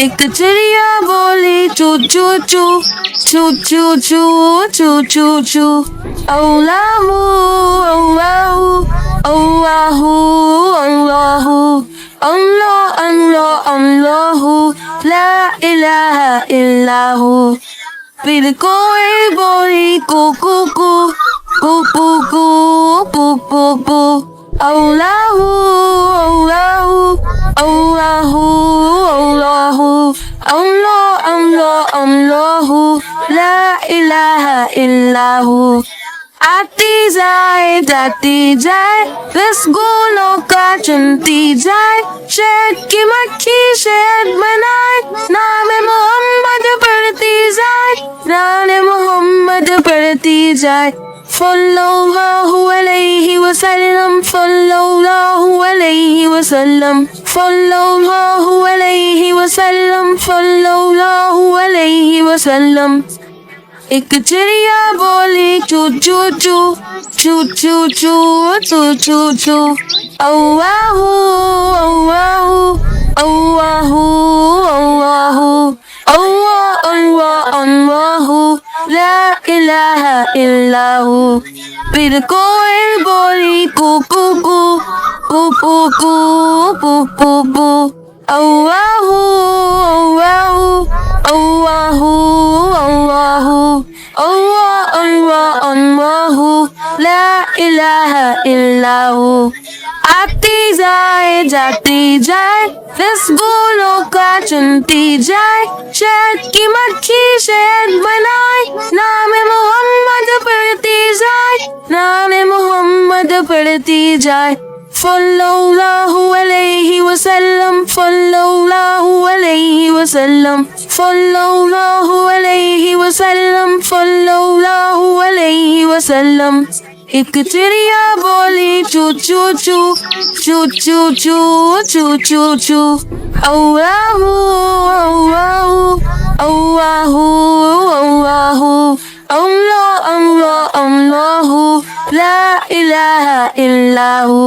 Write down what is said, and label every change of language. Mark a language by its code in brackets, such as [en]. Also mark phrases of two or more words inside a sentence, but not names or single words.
[hi] चिड़िया बोली चू चू चू, चू चू चू, चू चू चू। [ar] الله الله الله الله الله الله الله لا إله إلا هو. [hi] फिर कोई बोली कू कू कू, कू कू कू, कू कू कू। [ar] الله الله الله الله الله الله الله لا إله إلا هو. [hi] आती जाए रसगुल्लों का चुनती जाए, शहद की मक्खी शहद बनाए, नाम मोहम्मद पढ़ती जाए, नाम मोहम्मद पढ़ती जाए। [ar] صلى الله عليه وسلم، صلى الله عليه وسلم، صلى الله عليه وسلم، صلى الله عليه وسلم. [hi] एक चिड़िया बोली चू चू चू, चू चू चू, चू चू चू। [ar] الله الله الله الله الله الله الله لا إله إلا هو. [hi] फिर कोई बोली कू कू कू, कू कू कू, कू कू कू। [ar] الله الله الله الله الله الله الله لا إله إلا هو. [hi] आती जाती जाए रसगुल्लों का चुनती जाए, शहद की मक्खी शहद बनाए, नाम मोहम्मद पढ़ती जाए, नाम मोहम्मद पढ़ती जाए। [ar] صلى الله عليه وسلم، صلى الله عليه وسلم، صلى الله عليه وسلم، صلى الله عليه وسلم. [hi] एक चिड़िया बोली चू चू चू, चू चू चू, चू चू चू। [ar] الله الله الله الله الله الله الله لا إله إلا هو.